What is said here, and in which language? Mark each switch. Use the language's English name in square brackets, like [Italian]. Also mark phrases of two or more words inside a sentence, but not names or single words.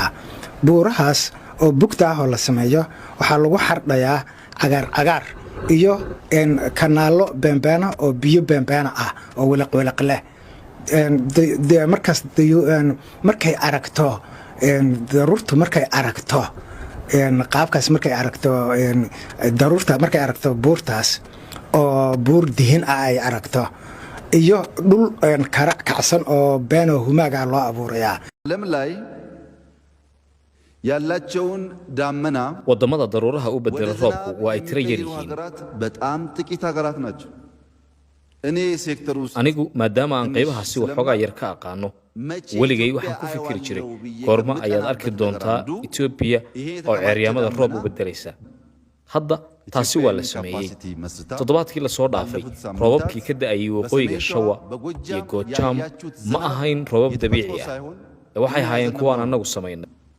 [Somali] buurahaas oo bugta ah oo la sameeyo waxaa lagu xardhayaa cagaar iyo kanaalo beembeena oo biyo beembeena ah oo wiliq leh markaas markay aragto daruurtu markay aragto qaabkaas markay aragto daruurta markay aragto buurtaas oo buur dihin ah ay aragto iyo dhul kara kacsan oo beeno humaaga loo abuurayaa [Amharic] ያላቸውን ዳመና [Somali] wadamada daruuraha u bedela roobku waa ay tiro yar yihiin [Amharic] በጣም ጥቂት ሀገራት ናቸው እኔ ሴክተሩ [Somali] anigu maadaama aan qaybahaasi waxoogaa yar ka aqaano weligay waxaan ku fikiri jiray goorma ayaad arki doontaa Itoobiya oo ceeryaamada roob u bedelaysa hadda taasi waa la sameeyay toddobaadkii la soo dhaafay roobabkii ka da'ayay waqooyiga Shawa iyo Gojaam ma ahayn roobab dabiici ah waxay ahaayeen kuwaan annagu samaynay